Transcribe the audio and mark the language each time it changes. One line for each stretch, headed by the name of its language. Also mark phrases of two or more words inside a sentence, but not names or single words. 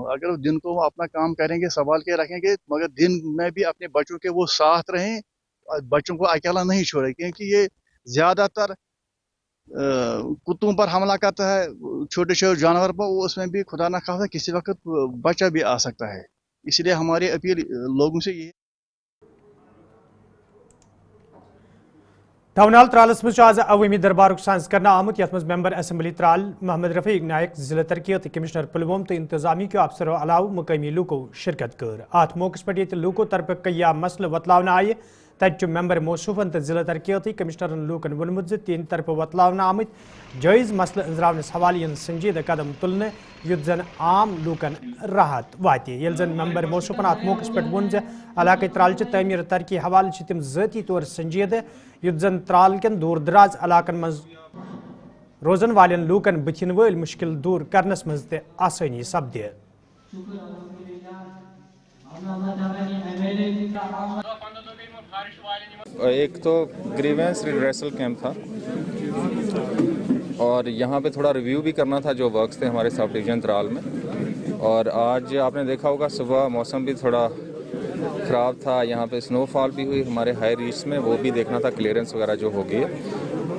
Hindi: अगर दिन को वो अपना काम करेंगे संभाल के रखेंगे मगर दिन में भी अपने बच्चों के वो साथ रहें, बच्चों को अकेला नहीं छोड़े क्योंकि ये ज्यादातर कुत्तों पर हमला करता है, छोटे छोटे जानवर पर, उसमें भी खुदा न खास्ता किसी वक्त बच्चा भी आ सकता है। इसलिए हमारी अपील लोगों से ये
Kashmiri: टाउन हॉल त्रालस मज आज अवामी दरबार साज करना आमुत यथ मज मेंबर असम्बली त्राल मोहम्मद रफीक नायक जिला तरक्कियत कमिश्नर पुलवोम तो इंतजामी के अफसरों अलाव मुकामी लूको शिरकत कर अत मौके पे लूको तरफ कया मसल वतलावन आय तत मेंबर मौसूफन तो जिला तरक्कियत कमिश्नरन लूकन वोनमुत तीन तरफ वतलावन आमत जायज मसल अंजरावनस हवाले इन संजीदा कदम तुलने युद्ध जन आम लूकन राहत वात ये जन मेंबर मौसूफन अत मौके पे वोन इलाक त्राल तमीर तरक्की हवाले तम ज़ाती तौर संजीदा युद्ध जन त्राल कन दूर दराज इलाकन मज रोजन वालन लूकन बथिन वल मुश्किल दूर करनस मज ते आसानी सपदे।
Hindi: एक तो
English: grievance redressal camp
Hindi: था और यहाँ पे थोड़ा रिव्यू भी करना था जो वर्क्स थे हमारे
English: sub division
Hindi: त्राल में। और आज आपने देखा होगा सुबह मौसम भी थोड़ा ख़राब था, यहाँ पे स्नोफॉल भी हुई हमारे
English: high reach
Hindi: में, वो भी देखना था क्लियरेंस वगैरह जो हो गई है।